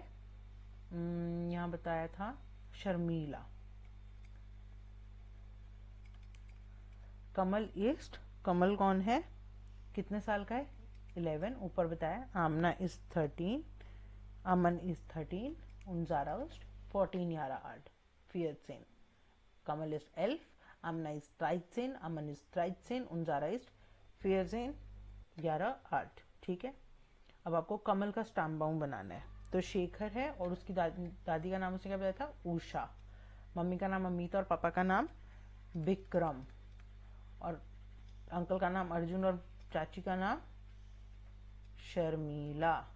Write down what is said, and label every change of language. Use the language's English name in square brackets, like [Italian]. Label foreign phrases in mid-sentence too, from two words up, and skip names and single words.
[Hindi] यहाँ बताया था शर्मिला. कमल ईस्ट, कमल कौन है, कितने साल का है, 11. ऊपर बताया. [English] Amna is 13, Aman is 13, [German] und Zara ist 14 Jahre alt. 14. Kamal ist 11, Amna ist 13, Aman ist 13 und Zara ist 14 Jahre alt. [Hindi] ठीक है. अब आपको कमल का स्टैम्प बाउंड बनाना है. तो शेखर है और उसकी दादी का नाम उसने क्या बताया था, उषा. मम्मी का नाम अमिता और पापा का नाम विक्रम, और अंकल का नाम अर्जुन और चाची का नाम शर्मिला.